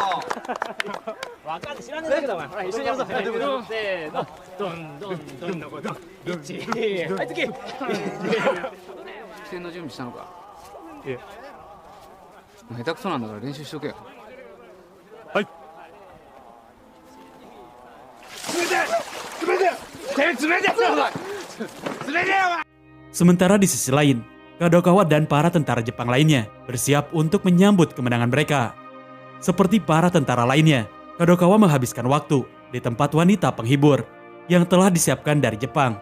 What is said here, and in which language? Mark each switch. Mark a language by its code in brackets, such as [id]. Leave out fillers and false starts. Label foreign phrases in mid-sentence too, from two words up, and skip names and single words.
[ja] わかんない知らねえんだけどお前ほら一緒にやるぞせーのどんどんどんどこどん12はい次起点の準備したのか。いえ下手くそなんだから練習しとけよ。はい [id] Sementara di sisi lain, Kadokawa dan para tentara Jepang lainnya bersiap untuk menyambut kemenangan mereka. Seperti para tentara lainnya, Kadokawa menghabiskan waktu di tempat wanita penghibur yang telah disiapkan dari Jepang.